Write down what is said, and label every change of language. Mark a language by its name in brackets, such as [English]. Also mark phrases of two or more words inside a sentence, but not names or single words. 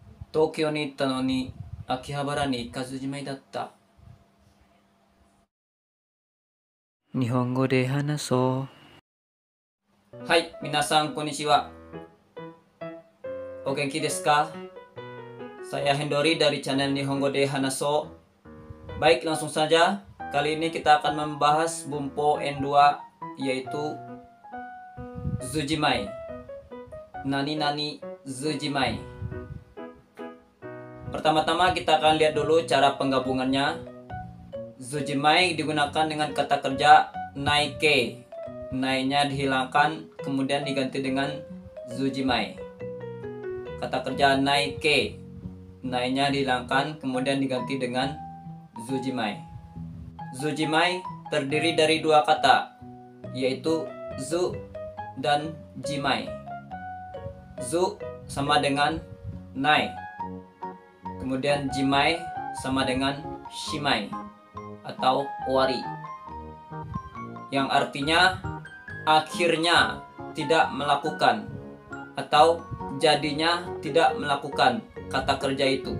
[Japanese] 東京に行ったのに秋葉原に行かずじまいだった。日本語で話そう。はい、皆さんこんにちは。お元気ですか? [Indonesian] Saya Hendori dari channel Nihongo de Hanaso. Baik, langsung saja. Kali ini kita akan membahas Bumpo N2, yaitu Zujimai. [Japanese] 何々ずじまい. [Indonesian] Pertama-tama kita akan lihat dulu cara penggabungannya. Zujimai digunakan dengan kata kerja naike. Nai-nya dihilangkan kemudian diganti dengan zujimai. Kata kerja naike, nai-nya dihilangkan kemudian diganti dengan zujimai. Zujimai terdiri dari dua kata, yaitu zu dan jimai. Zu sama dengan nai, kemudian jimai sama dengan shimai atau wari, yang artinya akhirnya tidak melakukan atau jadinya tidak melakukan kata kerja itu.